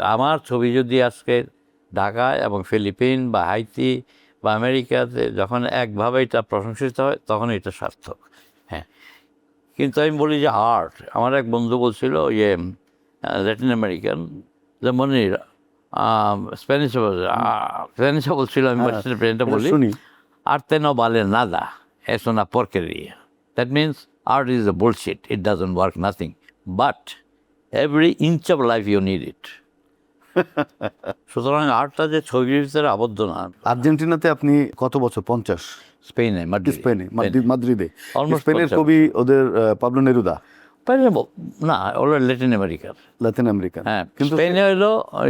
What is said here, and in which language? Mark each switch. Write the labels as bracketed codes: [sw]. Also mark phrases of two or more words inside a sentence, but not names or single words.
[bn] আমার ছবি যদি আজকে ঢাকায় এবং ফিলিপিন বা হাইতি বা আমেরিকাতে যখন একভাবে এটা প্রশংসিত হয়, তখন এটা সার্থক। হ্যাঁ, কিন্তু আমি বলি যে আর্ট, আমার এক বন্ধু বলছিল ইয়ে ল্যাটিন আমেরিকান, যে মনির স্প্যানিশে বলছিল, আমি প্রেজেন্টটা বলি, শুনি। [es] arte no vale nada, es una porquería. [en] That means art is a bullshit, it doesn't work nothing. But every inch of life you need it. [bn] সুতরাং আর্টটা যে ছবির ভিতরে আবদ্ধ না। আর্জেন্টিনাতে আপনি কত বছর? 50? স্পেনে, স্পেনে, মাদ্রিদে। Almost স্পেনের 50 কবি ওদের পাবলো নেরুদা, না, ওরা ল্যাটিন আমেরিকার। লাতিন আমেরিকান। হ্যাঁ, কিন্তু স্পেনে হলো ওই